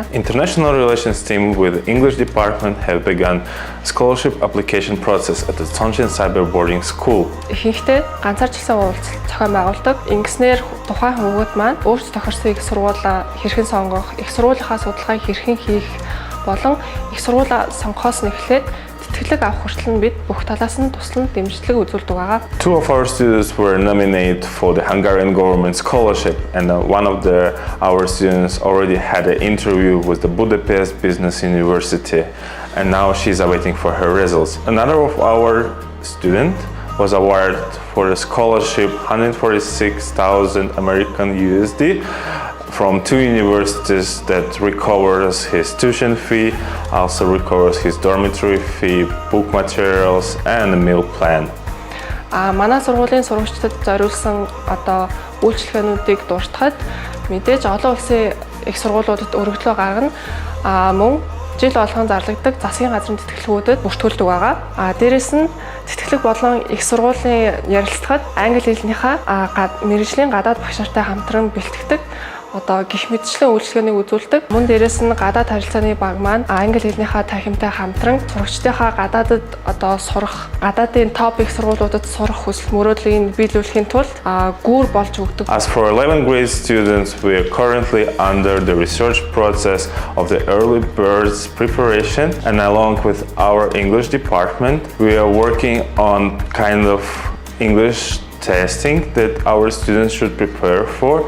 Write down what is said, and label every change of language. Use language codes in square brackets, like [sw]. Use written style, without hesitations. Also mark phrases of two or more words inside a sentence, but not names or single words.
[en] International relations team with English department have begun scholarship application process at the Chongqing Cyber Boarding School. [mn] Ихэнхдээ ганцаарчлсан уулзалт зохион байгуулдаг. Ингэснээр тухайн хүмүүд маань өөрсдөө тохирсон их сургуулаа хэрхэн сонгох, их сургуулийнхаа судалгааг хэрхэн хийх болон их сургуулаа сонгохоос нэхлээд тэтгэлэг авах хүртэл нь бид бүх талаас нь туслан дэмжлэг үзүүлдэг байгаа. [en] Two of our students were nominated for the Hungarian government scholarship, and one of our students already had an interview with the Budapest Business University, and now she's awaiting for her results. Another of our students was awarded for a scholarship 146,000 American USD from two universities that recovers his tuition fee, also recovers his dormitory fee, book materials, and a meal plan. [mn] Манай сургуулийн сурагчдад зориулсан үйлчилгээнүүдийг дуртахад мэдээж олон улсын их сургуулиудад өргөдлөө гаргана. Мөн жил болгон зарлагддаг засгийн газрын тэтгэлгүүдэд бүртгүүлдэг байгаа. Дээрээс нь тэтгэлэг болон их сургуулийн ярилцлагад англи хэлнийхээ мэргэжлийн гадаад багш нартай хамтран бэлтгэдэг гэх мэтчлэн үйлчлэгээнийг үзүүлдэг. Мөн дээрээс нь гадаад харилцааны баг маань англи хэлнийхээ танхимтай хамтран сурагчдынхаа гадаадад сурах, гадаадын топ их сургуулиудад сурах хүсэл мөрөөдлийг биелүүлэхийн тулд гүүр болж өгдөг. [en] As for 11th grade students, we are currently under the research process of the early birds preparation, and along with our English department, we are working on kind of English testing that our students should prepare for.